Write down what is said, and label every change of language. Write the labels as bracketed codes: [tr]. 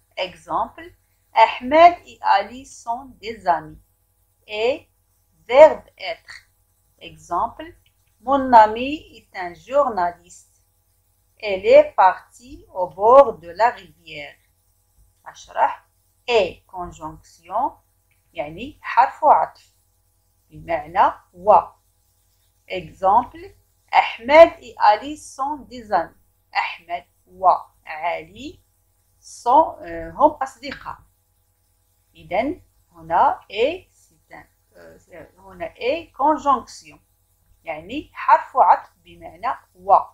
[fr] Exemple, Ahmed et Ali sont des amis. Et verbe être. Exemple, mon ami est un journaliste. Elle est partie au bord de la rivière. [ar] أشرح. [fr] et conjonction [ar] يعني حرف عطف بمعنى و. [fr] Exemple, Ahmed et Ali sont des amis. [ar] أحمد وعلي sont هم أصدقاء. إذن هنا et هنا [fr] et conjonction [ar] يعني حرف عطف بمعنى و.